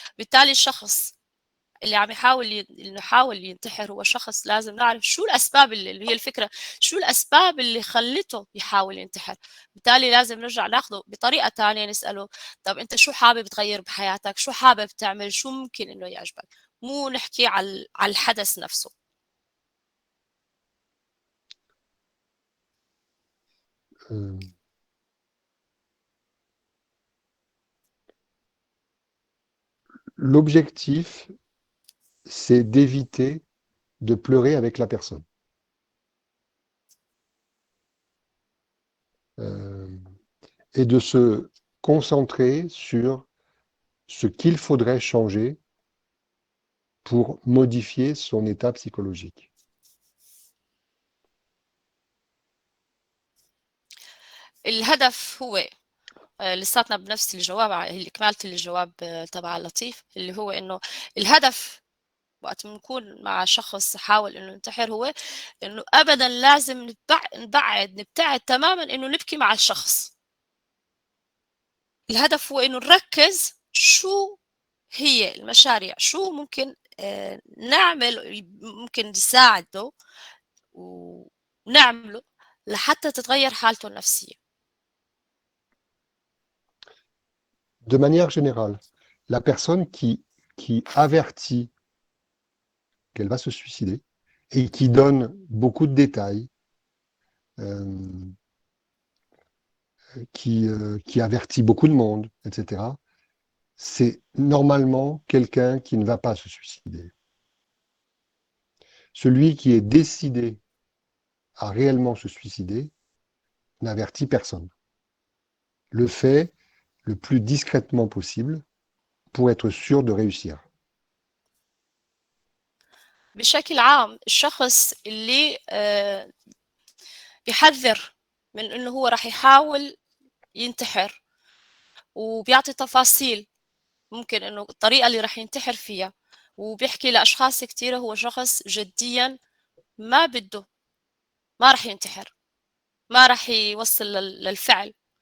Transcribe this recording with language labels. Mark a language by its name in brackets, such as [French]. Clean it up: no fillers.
[Arabic] بالتالي الشخص اللي عم إنه يحاول ينتحر هو شخص لازم نعرف شو الأسباب اللي هي الفكرة، شو الأسباب اللي خلّته يحاول ينتحر. بالتالي لازم نرجع ناخده بطريقة تانية نسأله طَب أنت شو حابب تغيّر بحياتك، شو حابب تعمل، شو ممكن إنه يعجبك، مو نحكي على الحدث نفسه. [French] Euh, L'objectif, c'est d'éviter de pleurer avec la personne. Et de se concentrer sur ce qu'il faudrait changer pour modifier son état psychologique. [Arabic] الهدف هو لساتنا بنفس الجواب كمالة الجواب تبع لطيف اللي هو إنه الهدف وقت بنكون مع شخص حاول إنه ينتحر هو إنه أبدًا لازم نبتعد تمامًا إنه نبكي مع الشخص. الهدف هو إنه نركّز شو هي المشاريع، شو ممكن نعمل ممكن نساعده ونعمله لحتى تتغيّر حالته النفسية. [French] De manière générale, la personne qui avertit qu'elle va se suicider et qui donne beaucoup de détails, euh, qui avertit beaucoup de monde, etc., c'est normalement quelqu'un qui ne va pas se suicider. Celui qui est décidé à réellement se suicider n'avertit personne. Le fait le plus discrètement possible pour être sûr de réussir. [Arabic] بشكل عام الشخص اللي بيحذّر من إنه هو راح يحاول ينتحر وبيعطي تفاصيل ممكن إنه الطريقة اللي راح ينتحر فيها وبيحكي لأشخاص كتيرة هو شخص جديًا ما بده ما راح ينتحر، ما راح يوصل للفعل.